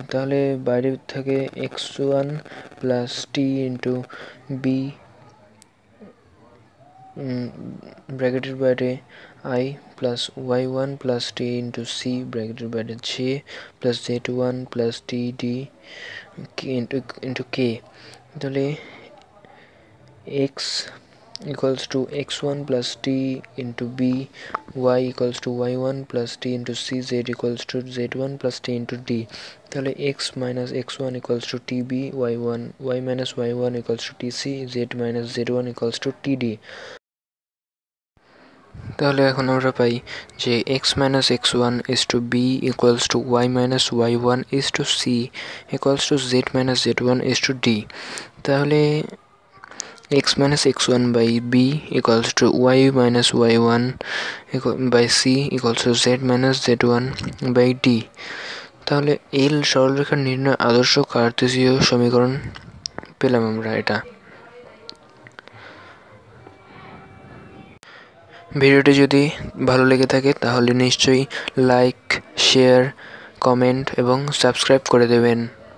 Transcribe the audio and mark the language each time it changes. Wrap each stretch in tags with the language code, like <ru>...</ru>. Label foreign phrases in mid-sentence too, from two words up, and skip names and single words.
<bn>তাহলে বাইরে থেকে</bn> <en>x1 plus t into b</en> <bn>ব্র্যাকেটের বাইরে</bn> <en>i plus y1 plus t into c</en> <bn>ব্র্যাকেটের বাইরে</bn> <en>j plus z1 plus t d into k. তাহলে x equals to x1 plus t into b, y equals to y1 plus t into c, z equals to z1 plus t into d। তাহলে x minus x1 equals to tb, y minus y1 equals to tc, z minus z1 equals to td।</en> <bn>তাহলে এখন আমরা পাই যে</bn> <en>x minus x1 is to b equals to y minus y1 is to c equals to z minus z1 is to d। তাহলে x minus x1 by b equals to y minus y1 by c equals to z minus z1 by d।</en> <bn>তাহলে এল সরলরেখার নির্ণয় আদর্শ কার্তেসীয় সমীকরণ পেলাম আমরা এটা। ভিডিওটি যদি ভালো লেগে থাকে তাহলে নিশ্চয়ই</bn> <en>like, share, comment</en> <bn>এবং সাবস্ক্রাইব করে দেবেন।</bn>